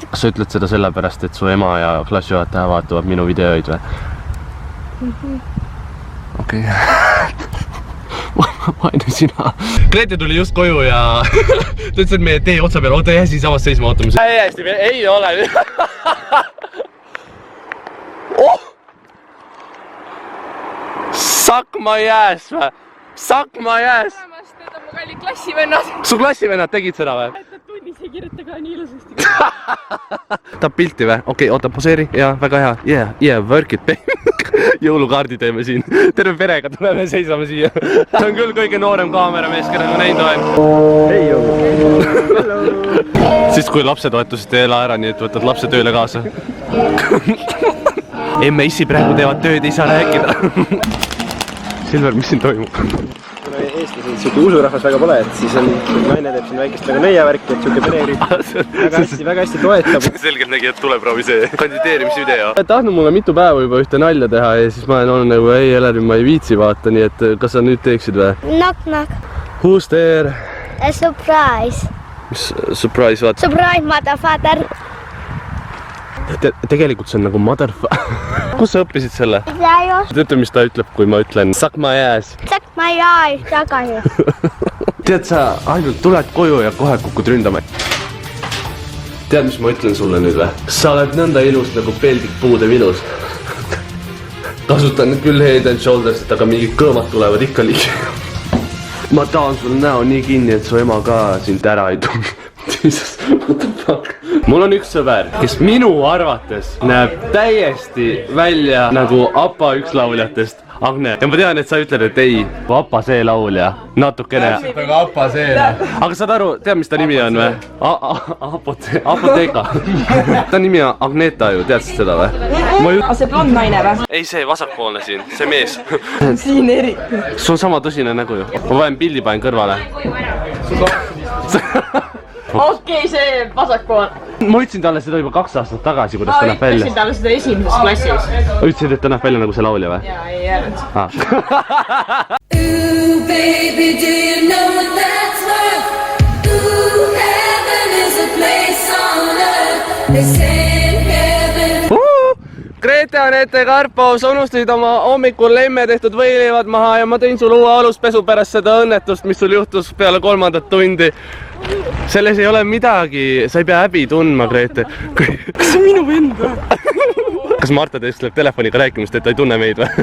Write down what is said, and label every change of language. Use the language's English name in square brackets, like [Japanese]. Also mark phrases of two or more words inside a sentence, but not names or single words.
[Estonian] Kas sa ütled seda sellepärast, et su ema ja klassijuhataja vaatavad minu videoid või? Okei. Vainu sina. Grete tuli just koju ja ta ütles, et meie tee otsa peal, oota jää siin samas seisma ootame. Hästi, ei ole. Oh! [English] Suck my ass või? Suck my ass! [Estonian] Need on mu kalli klassivennad. Su klassivennad tegid seda või? Nad tunnis ei kirjuta ka nii ilusasti. Tahab pilti või? Okei, oota, poseeri. Jaa, väga hea. [English] Yeah, work it, baby. [Estonian] Jõulukaardi teeme siin. Terve perega tuleme seisame siia. See on küll kõige noorem kaameramees, keda ma näinud olen. Hei, siis kui lapsetoetused ei ela ära, nii et võtad lapse tööle kaasa. Emme issi praegu teevad tööd, ei saa rääkida. Silver, mis siin toimub? Kuna eestlased siuke usurahvas väga pole, et siis on naine teeb siin väikest nagu nõiavärki, et siuke pereriik väga hästi toetab. Selgelt nägi, et tuleproovi see kandideerimisvideo. Tahtnud mulle mitu päeva juba ühte nalja teha ja siis ma olen olnud nagu ei Elerin, ma ei viitsi vaata, nii et kas sa nüüd teeksid või? [English] Knock knock. Who's there? A surprise. [Estonian] Mis surprise vaata? [English] Surprise, motherfucker. [Estonian] Tegelikult see on nagu motherfucker. Kus sa õppisid selle? Läios. Ütle, mis ta ütleb, kui ma ütlen [English] suck my ass. Suck my eyes tagasi. [Estonian] Tead, sa ainult tuled koju ja kohe kukud ründama. Tead, mis ma ütlen sulle nüüd või? Sa oled nõnda ilus nagu peldik puude vilus. Kasutan küll head and shoulders'it, aga mingid kõõmad tulevad ikka ligi. Ma tahan sul näo nii kinni, et su ema ka sind ära ei tunne. [English] Jesus, what the fuck? [Estonian] Mul on üks sõber, kes minu arvates näeb täiesti välja nagu APA üks lauljatest, Agne. Ja ma tean, et sa ütled, et ei, APA see laulja, natukene. Aga APA see. Aga saad aru, tead, mis ta nimi on või? Apoteeka. Ta nimi on Agneta ju, teadsid seda või? Aga see blond naine või? Ei, see vasakpoolne siin, see mees. Siin eriti. Sul on sama tõsine nägu ju. Ma panen pildi panen kõrvale. Okei, see vasakpool. Ma ütlesin talle seda juba 2 aastat tagasi, kuidas ta näeb välja. Ütlesin talle seda esimeses klassis. Ütlesid, et ta näeb välja nagu see laulja või? Jaa, ei öelnud. [English] Ooh, baby, do you know what that's worth? Ooh, heaven is a place on earth. They say in heaven. [Estonian] Grete, Anette, Karpo, sa unustasid oma hommikul lemme tehtud võileivad maha ja ma tõin sul uue aluspesu pärast seda õnnetust, mis sul juhtus peale 3. tundi. Selles ei ole midagi, sa ei pea häbi tundma, Grete. Kas see on minu vend või? Kas Marta teestleb telefoniga rääkimist, et ta ei tunne meid või?